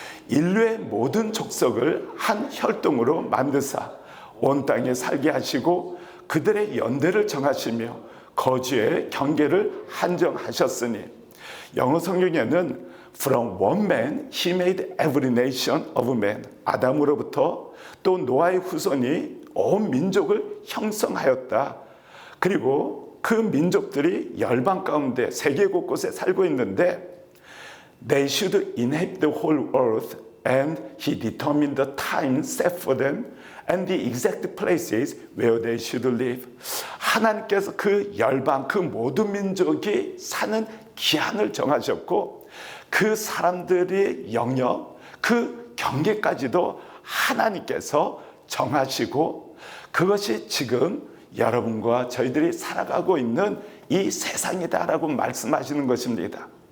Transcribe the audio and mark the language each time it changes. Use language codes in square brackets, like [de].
[ko] 인류의 모든 족속을 한 혈통으로 만드사 온 땅에 살게 하시고 그들의 연대를 정하시며 거주의 경계를 한정하셨으니, 영어 성경에는 [en] From one man he made every nation of men, [ko] 아담으로부터 또 노아의 후손이 온 민족을 형성하였다. 그리고 그 민족들이 열방 가운데 세계 곳곳에 살고 있는데 [en] They should inhabit the whole earth, and he determined the time set for them and the exact places where they should live. [ko] 하나님께서 그 열방, 그 모든 민족이 사는 기한을 정하셨고 그 사람들의 영역, 그 경계까지도 하나님께서 정하시고 그것이 지금 여러분과 저희들이 살아가고 있는 이 세상이다라고 말씀하시는 것입니다.